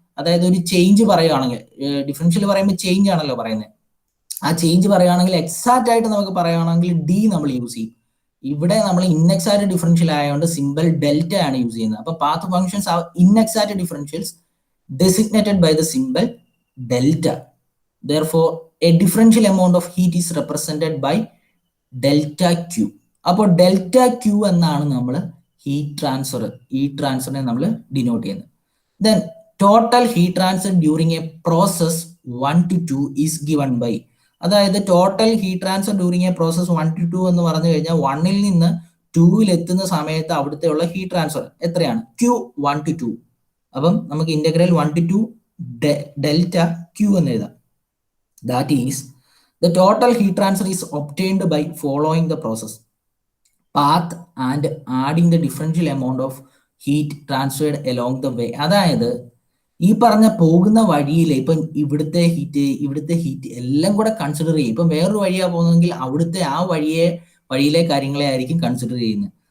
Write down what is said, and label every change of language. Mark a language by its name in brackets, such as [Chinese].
[Malayalam] അതായത് ഒരു ചേഞ്ച് പറയുകയാണെങ്കിൽ, ഡിഫറൻഷ്യൽ പറയുമ്പോൾ ചേഞ്ച് ആണല്ലോ പറയുന്നത്, ആ ചേഞ്ച് പറയുകയാണെങ്കിൽ എക്സാക്റ്റ് ആയിട്ട് നമുക്ക് പറയുകയാണെങ്കിൽ ഡി നമ്മൾ യൂസ് ചെയ്യും. ഇവിടെ നമ്മൾ ഇൻഎക്സാക്റ്റ് ഡിഫറൻഷ്യൽ ആയതുകൊണ്ട് സിമ്പിൾ ഡെൽറ്റ ആണ് യൂസ് ചെയ്യുന്നത്. അപ്പൊ [English] Path functions are inexact differentials designated by the simple delta. Therefore, a differential amount of heat is represented by delta Q. [Malayalam] അപ്പോൾ ഡെൽറ്റ ക്യൂ എന്നാണ് നമ്മൾ ഹീറ്റ് ട്രാൻസ്ഫറിനെ നമ്മൾ ഡിനോട്ട് ചെയ്യുന്നത്. [English] then total heat transfer during a process 1 to 2 is given by, [Malayalam] അതായത് total heat transfer during A process 1 to 2 എന്ന് പറഞ്ഞു കഴിഞ്ഞാൽ 1ൽ നിന്ന് 2ൽ എത്തുന്ന സമയത്ത് അവിടുത്തെ ഉള്ള ഹീറ്റ് ട്രാൻസ്ഫർ എത്രയാണ്? Q 1 to 2. അപ്പം നമുക്ക് ഇന്റഗ്രൽ 1 to 2 ഡെൽറ്റ ക്യൂ എന്ന് എഴുതാം. [English] That is, the total heat transfer is obtained by following the process path and adding the differential amount of heat transferred along the way. [Malayalam] അതായത് ഈ പറഞ്ഞ പോകുന്ന വഴിയിൽ ഇപ്പം ഇവിടുത്തെ ഹീറ്റ് എല്ലാം കൂടെ കൺസിഡർ ചെയ്യും. ഇപ്പം വേറൊരു വഴിയാ പോകുന്നതെങ്കിൽ അവിടുത്തെ ആ വഴിയിലെ കാര്യങ്ങളെ ആയിരിക്കും കൺസിഡർ ചെയ്യുന്നത്.